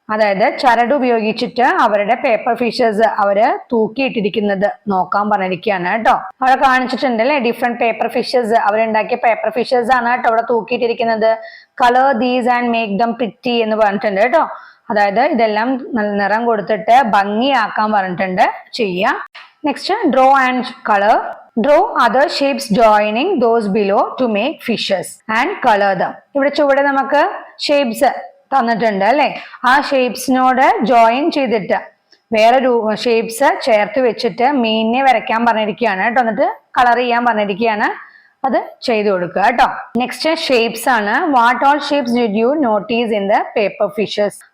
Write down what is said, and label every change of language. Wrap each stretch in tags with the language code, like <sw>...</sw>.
<ml>അതായത് ചരട് ഉപയോഗിച്ചിട്ട് അവരുടെ പേപ്പർ ഫിഷസ് അവര് തൂക്കിയിട്ടിരിക്കുന്നത് നോക്കാൻ പറഞ്ഞിരിക്കുകയാണ് കേട്ടോ. അവിടെ കാണിച്ചിട്ടുണ്ട് അല്ലെ, different paper fishes അവരുണ്ടാക്കിയ paper fishes ആണ് കേട്ടോ അവിടെ തൂക്കിയിട്ടിരിക്കുന്നത്.</ml> <en>colour these and make them pretty</en> <ml>എന്ന് പറഞ്ഞിട്ടുണ്ട് കേട്ടോ. അതായത് ഇതെല്ലാം നിറം കൊടുത്തിട്ട് ഭംഗിയാക്കാൻ പറഞ്ഞിട്ടുണ്ട് ചെയ്യാം.</ml> <en>Next draw and colour. Draw other shapes joining those below to make fishes and color them.</en> <ml>ഇവിടെ ചുവടെ നമുക്ക് ഷേപ്സ് തന്നിട്ടുണ്ട് അല്ലെ. ആ ഷേപ്സിനോട് ജോയിൻ ചെയ്തിട്ട് വേറെ ഷേപ്സ് ചേർത്ത് വെച്ചിട്ട് മീനിനെ വരയ്ക്കാൻ പറഞ്ഞിരിക്കുകയാണ് കേട്ടോ. എന്നിട്ട് കളർ ചെയ്യാൻ പറഞ്ഞിരിക്കുകയാണ്. അത് ചെയ്തു കൊടുക്കുക കേട്ടോ.</ml> <en>next shapes</en> <ml>ആണ്.</ml> <en>What all shapes did you notice in the paper fishes.</en>